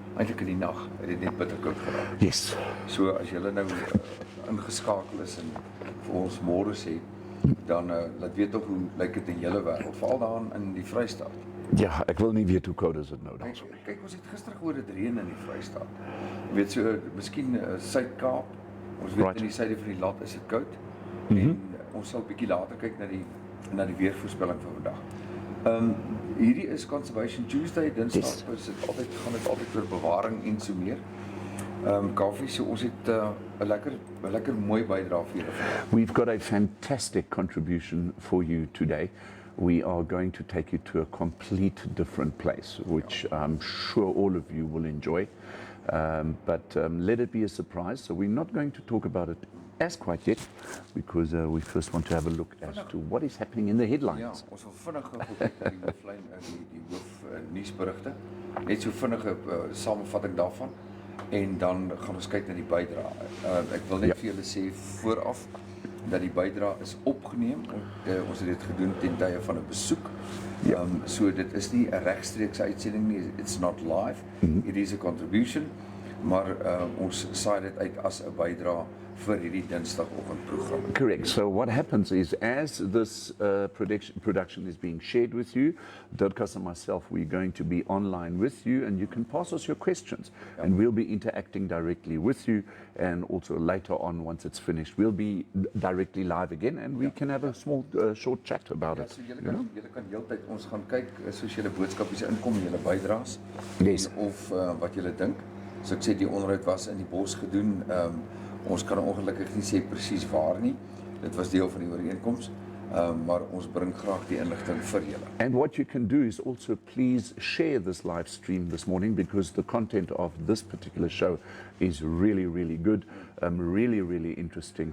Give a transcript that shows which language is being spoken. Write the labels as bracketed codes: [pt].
[af] Eintlik in die nag het dit net bitterkoud geraak. [en] Yes. [af] So as julle nou ingeskakel is en vir ons môre sê, dan laat weet tog hoe lyk dit in julle wêreld, veral daar in die Vrystaat. Ja, ek wil nie weet hoe koud is dit nou dan. Kyk, ons het gister gehoor dit reën in die Vrystaat. Jy weet so, miskien Suid-Kaap. Ons weet in die suide van die land is dit koud. En ons sal bietjie later kyk na die weervoorspelling vir vandag. Hierdie is Conservation Tuesday, Dinsdag gaan dit altyd oor bewaring en so meer. Kaufeee, so ons het 'n lekker mooi bydrae vir julle vandag. [en] We've got a fantastic contribution for you today. We are going to take you to a complete different place, which I'm sure all of you will enjoy. But let it be a surprise. So we're not going to talk about it as quite yet, because we first want to have a look as to what is happening in the headlines. [af] Ja, ons wil vinnig kyk na die hooflyn die hoof nuusberigte. Net so vinnige samevatting daarvan en dan gaan ons kyk na die bydrae. Ek wil net vir julle sê vooraf dat die bydrae is opgeneem. Ons het dit gedoen ten tye van 'n besoek. So dit is nie 'n regstreekse uitsending nie. [en] It's not live. It is a contribution. [af] Maar ons saai dit uit as 'n bydrae vir hierdie Dinsdagoggendprogram. [en] Correct. So what happens is, as this production is being shared with you, Dirkas and myself, we're going to be online with you, and you can pass us your questions, and we'll be interacting directly with you. And also later on, once it's finished, we'll be directly live again, and we can have a small, short chat about it. [af] So julle kan heeltyd ons gaan kyk soos julle boodskapies inkom en julle bydraes. [en] Yes. [af] Of wat julle dink. So ek sê die onderhoud was in die bos gedoen. Ons kan ongelukkig nie sê presies waar nie. Dit was deel van die ooreenkoms, maar ons bring graag die inligting vir julle. [en] And what you can do is also please share this live stream this morning, because the content of this particular show is really, really good, really, really interesting.